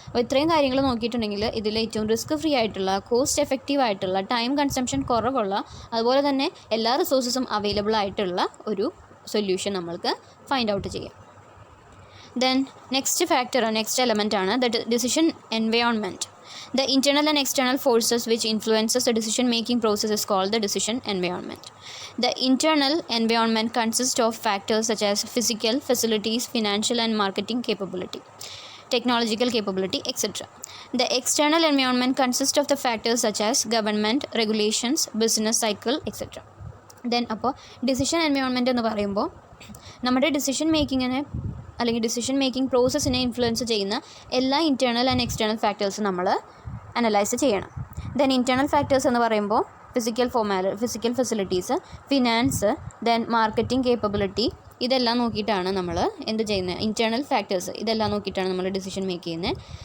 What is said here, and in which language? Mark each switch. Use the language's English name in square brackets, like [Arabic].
[Malayalam] അപ്പോൾ ഇത്രയും കാര്യങ്ങൾ നോക്കിയിട്ടുണ്ടെങ്കിൽ ഇതിൽ ഏറ്റവും റിസ്ക് ഫ്രീ ആയിട്ടുള്ള, കോസ്റ്റ് എഫക്റ്റീവ് ആയിട്ടുള്ള, ടൈം കൺസംഷൻ കുറവുള്ള, അതുപോലെ തന്നെ എല്ലാ റിസോഴ്സസും അവൈലബിൾ ആയിട്ടുള്ള ഒരു സൊല്യൂഷൻ നമ്മൾക്ക് ഫൈൻഡ് ഔട്ട് ചെയ്യാം. [English] Then next element ആണ് the decision environment. The internal and external forces which influences the decision-making process is called the decision environment. The internal environment consists of factors such as physical, facilities, financial and marketing capability, technological capability, etc. The external environment consists of the factors such as government, regulations, business cycle, etc. [Malayalam] Then അപ്പോൾ decision environment എന്ന് പറയുമ്പോൾ നമ്മുടെ decision മേക്കിങ്ങിനെ അല്ലെങ്കിൽ decision making പ്രോസസ്സിനെ influence ചെയ്യുന്ന എല്ലാ internal and external ഫാക്ടേഴ്സും നമ്മൾ analyse ചെയ്യണം. Then internal factors എന്ന് പറയുമ്പോൾ physical facilities, finance, then marketing capability, ഇതെല്ലാം നോക്കിയിട്ടാണ് നമ്മൾ എന്ത് ചെയ്യുന്നത്, ഇൻറ്റേർണൽ ഫാക്ടേഴ്സ് ഇതെല്ലാം നോക്കിയിട്ടാണ് നമ്മൾ ഡിസിഷൻ മേക്ക് ചെയ്യുന്നത്.